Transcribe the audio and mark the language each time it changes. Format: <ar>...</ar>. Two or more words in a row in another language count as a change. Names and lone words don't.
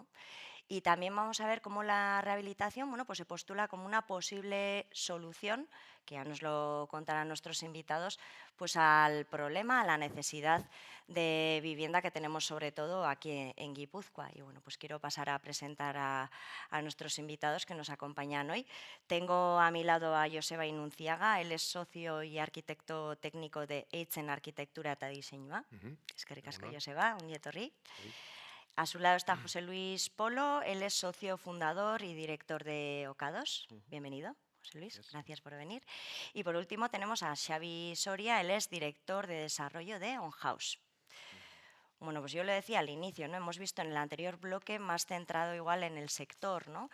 <es>Y también vamos a ver cómo la rehabilitación, bueno, pues se postula como una posible solución, que ya nos lo contarán nuestros invitados, pues al problema, a la necesidad de vivienda que tenemos sobre todo aquí en Guipúzcoa. Y bueno, pues quiero pasar a presentar a nuestros invitados que nos acompañan hoy. Tengo a mi lado a Joseba Inunciaga, él es socio y arquitecto técnico de Eitzen Arquitectura eta Diseinua.</es> <eu>Eskerrik asko, Egun on. Joseba, ongi etorri. Bai.</eu> <es>A su lado está José Luis Polo, él es socio fundador y director de Ocados. Bienvenido, José Luis, Gracias. gracias por venir. Y por último tenemos a Xavi Soria, él es director de desarrollo de On House. Bueno, pues yo lo decía al inicio, ¿no? Hemos visto en el anterior bloque más centrado igual en el sector, ¿no?</es>